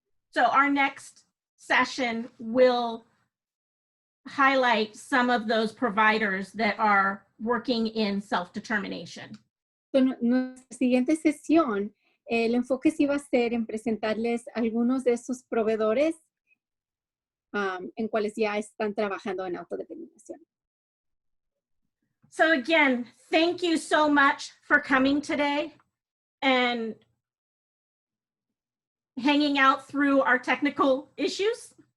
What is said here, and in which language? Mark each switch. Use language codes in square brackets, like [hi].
[en] So our next session will highlight some of those providers that are working in self-determination. [es] Nuestra siguiente sesión, el enfoque sí va a ser en presentarles algunos de esos proveedores en cuales ya están trabajando en autodeterminación. [en] So again, thank you so much for coming today and hanging out through our technical issues.